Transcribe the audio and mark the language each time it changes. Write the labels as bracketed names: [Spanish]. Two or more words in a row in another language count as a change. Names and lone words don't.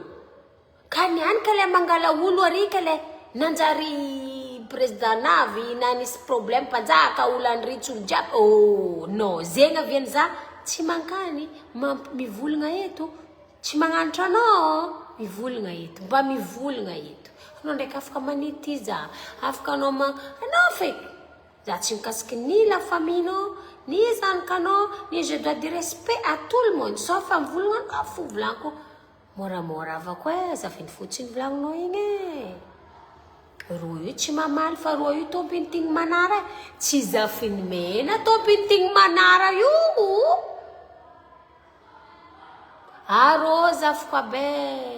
[Malagasy] Ka niany ka le mangala olo arika le nanjary président navy na nisy problème panjaka olo anritsy olo jiaby. Non, zegny aviany za tsy mankany mivolagna eto. Tsy magnanitra anao mivolagna eto. Mba mivolagna eto. Anao ndraiky afaka manity za. Afaka anao anao feky. Za tsy mikasiky [French] ni la famille ni zanakanao, ni je dois dire respect à tout le monde. [Malagasy] Sauf am volagna fo volanko. Moramora avako zafiny fotsiny volagninao igny. Roa io tsy mamaly fa roa io tompiny tigny manara. Tsy zafiny mena tompiny tigny manara io. Arô zafiko be.